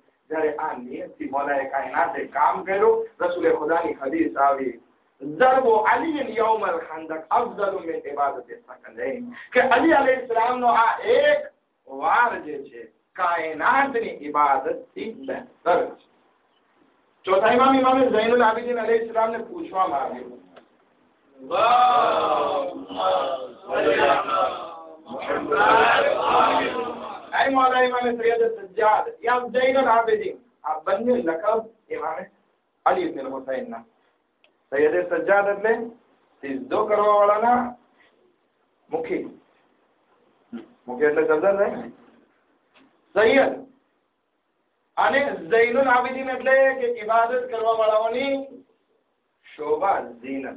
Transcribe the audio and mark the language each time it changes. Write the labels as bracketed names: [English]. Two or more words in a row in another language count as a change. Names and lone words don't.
[Gujarati] જ્યારે આ નિયતથી મૌલાએ કાયનાતે કામ કર્યું, રસૂલે ખુદાની હદીસ આવી, [Arabic] ضربة علي يوم الخندق أفضل من عبادة الثقلين, [Gujarati] કે અલી અલૈહિસ્સલામનો આ એક વાર જે છે કાયનાતની ઇબાદતથી બહેતર છે. ચોથા ઇમામ ઝૈનુલ આબિદીન અલૈહિસ્સલામને પૂછવામાં આવ્યું, [Hindi] ऐ मौला इमाम सैयद सज्जाद या ज़ैनुल आबिदीन, [Gujarati] આ બંને લકબ ઇમામ અલી ઇબ્ન હુસૈન ના. સૈયદ સજ્જાદ એટલે સિદ્ધો કરવા વાળાના મુખી. મુખી એટલે સરદાર થાય, સૈયદ. અને ઝૈનુલ આબિદીન એટલે કે ઇબાદત કરવા વાળાઓની શોભા, ઝીનત.